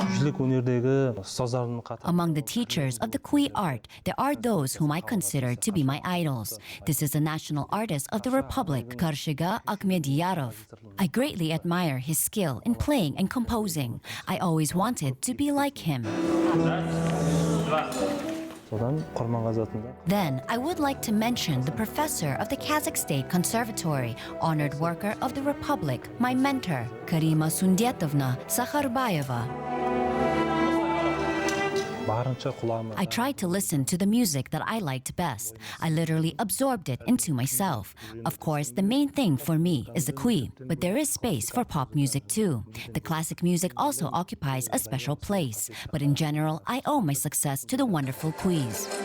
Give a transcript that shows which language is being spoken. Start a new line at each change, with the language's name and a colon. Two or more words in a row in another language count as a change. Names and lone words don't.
Kazakh: Куйлік өнердегі ұстаздардың қатарында.
English: Among the teachers of the Kui art, there are those whom I consider to be my idols. This is the national artist of the Republic, Karshiga Akhmediyarov. I greatly admire his skill in playing and composing. I always wanted to be like him.
Kazakh: Содан Құрманғазы атында.
English: Then, I would like to mention the professor of the Kazakh State Conservatory, honored worker of the Republic, my mentor, Karima Sundetovna Sakharbayeva.
Kazakh: Барынша құлағыма.
English: I tried to listen to the music that I liked best. I literally absorbed it into myself. Of course, the main thing for me is the kui, but there is space for pop music too. The classic music also occupies a special place, but in general, I owe my success to the wonderful kuis.